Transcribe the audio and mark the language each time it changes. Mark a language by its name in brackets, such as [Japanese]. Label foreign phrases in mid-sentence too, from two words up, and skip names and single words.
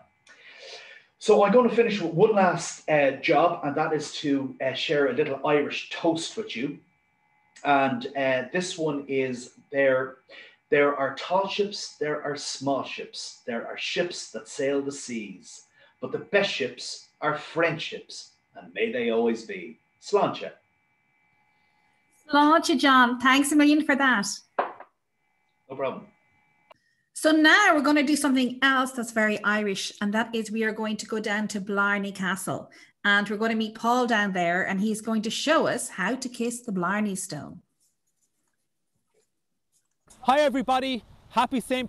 [English] So I'm going to finish with one last job, and that is to share a little Irish toast with you. And this one is there are tall ships, there are small ships, there are ships that sail the seas, but the best ships are friendships, and may they always be. Sláinte. Sláinte, John. Thanks a million for that. No problem. So now we're going to do something else that's very Irish, and that is we are going to go down to Blarney Castle, and we're going to meet Paul down there, and he's going to show us how to kiss the Blarney Stone. Hi everybody, happy St.